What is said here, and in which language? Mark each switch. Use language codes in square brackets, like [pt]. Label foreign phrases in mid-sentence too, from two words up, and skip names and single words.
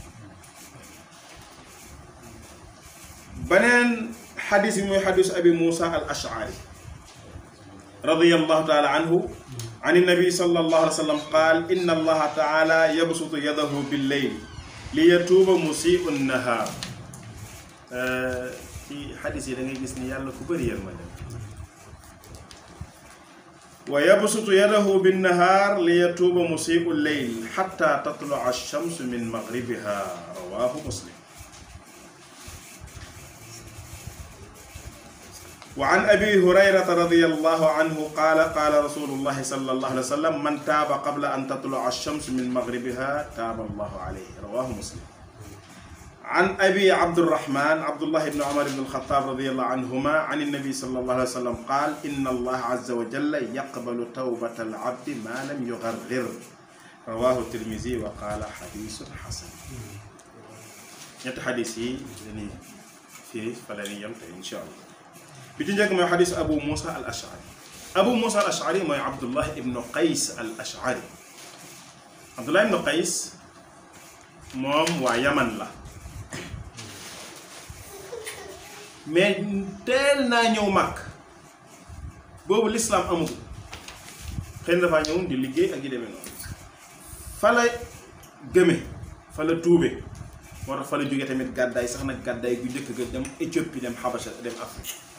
[wo] beneen xadis bi mooy xadis [ar] أبي موسى الأشعري رضي الله تعالى عنه عن النبي صلى الله عليه وسلم قال إن الله تعالى يبسط يده بالليل ليتوب مسيء النهار. [wo] ci xadis yi da ngay gis ni yàlla ku bëri yërmande [ar] ويبسط يده بالنهار ليتوب مسيء الليل حتى تطلع الشمس من مغربها رواه مسلم. وعن أبي هريرة رضي الله عنه قال قال رسول الله صلى الله عليه وسلم من تاب قبل أن تطلع الشمس من مغربها تاب الله عليه رواه مسلم. عن أبي عبد الرحمن عبد الله بن عمر بن الخطاب رضي الله عنهما عن النبي صلى الله عليه وسلم قال إن الله عز وجل يقبل توبة العبد ما لم يغرغر رواه الترمذي وقال حديث حسن. [wo] ñetti xadis yi dañuy fii fa la ñuy yem tey [ar] إن شاء الله. [wo] bi ci njëkk mooy xadis Abu Moussa al Ash'ari. Abu Moussa al Ash'ari mooy Abdullah ibn Qays al Ash'ari. Abdullah ibn Qays moom waa Yaman la mais teel naa ñëw màkk boobu l'islam amul xëy na dafaa ñëw di liggéey ak yi demee noonu fa la gëme fa la tuube moo tax fa la jógee tamit gàddaay sax nag gàddaay gu njëkk ga dem Éthiopie dem Habasha dem Afrique